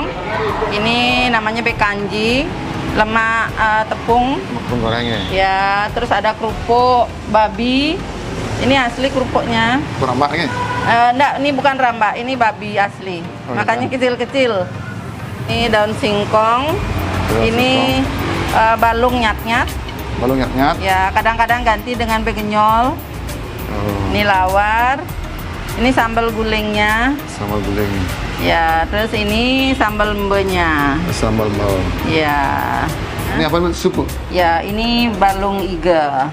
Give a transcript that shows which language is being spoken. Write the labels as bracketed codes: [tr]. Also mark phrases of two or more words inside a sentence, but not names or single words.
[id] Ini namanya bekanji, lemak tepung. Tepung gorengnya. Ya, terus ada kerupuk babi. Ini asli kerupuknya. Kurambak nih. Enggak, ini bukan rambak, ini babi asli. Oh, Makanya iya. kecil-kecil. Ini daun singkong. Daun Ini balung nyat-nyat. Balung nyat-nyat. Ya, kadang-kadang ganti dengan begenyol. Oh, Ini lawar. Ini sambal gulingnya. sambal guling. Ya, terus ini sambal mbenya. Sambal bawang. Ya. Ini apa, Bu? Sup, Bu? Ya, ini balung iga.